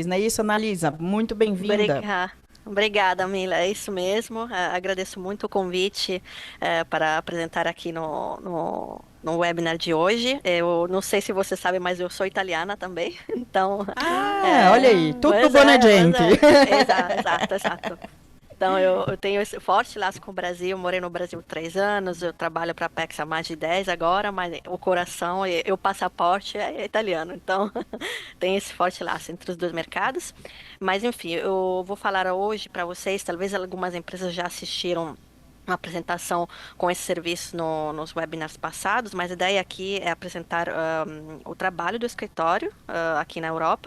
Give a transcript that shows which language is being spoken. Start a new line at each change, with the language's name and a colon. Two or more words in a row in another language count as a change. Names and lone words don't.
Portuguese: Não é isso, Analisa? Muito bem-vinda. Obrigada, Mila. É isso mesmo. Agradeço muito o convite para apresentar aqui no webinar de hoje. Eu não sei se você sabe, mas eu sou italiana também. Então, olha aí, tutto pois buona é, gente. Exato. Então, eu tenho esse forte laço com o Brasil. Morei no Brasil 3 anos. Eu trabalho para a Apex há mais de 10 agora, mas o coração e o passaporte é italiano. Então, tem esse forte laço entre os dois mercados. Mas, enfim, eu vou falar hoje para vocês. Talvez algumas empresas já assistiram uma apresentação com esse serviço nos webinars passados, mas a ideia aqui é apresentar o trabalho do escritório aqui na Europa.